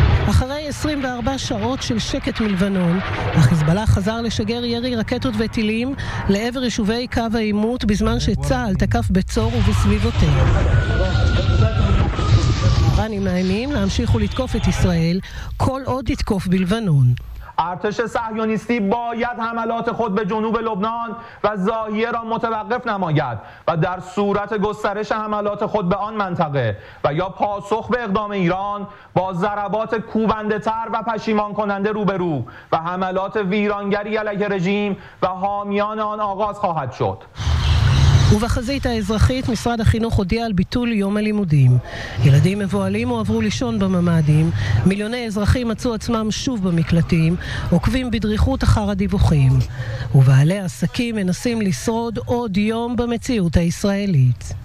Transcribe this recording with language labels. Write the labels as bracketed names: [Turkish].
[Hebrew] אחרי 24 שעות של שקט מלבנון, החיזבאללה חזר לשגר ירי רקטות וטילים לעבר יישובי קו האימות בזמן שצהל תקף בצור ובסביבותיו. האיראנים מאיימים להמשיך ולתקוף את ישראל כל עוד יתקוף בלבנון. [Persian] ارتش صهیونیستی باید حملات خود به جنوب لبنان و زاهیه را متوقف نماید و در صورت گسترش حملات خود به آن منطقه و یا پاسخ به اقدام ایران با ضربات کوبنده تر و پشیمان کننده روبرو و حملات ویرانگری علیه رژیم و حامیان آن آغاز خواهد شد. [Hebrew] ובחזית האזרחית משרד החינוך הודיע על ביטול יום הלימודים. ילדים מבועלים הועברו לישון בממדים, מיליוני אזרחים מצאו עצמם שוב במקלטים, עוקבים בדריכות אחר הדיווחים. ובעלי עסקים מנסים לשרוד עוד יום במציאות הישראלית.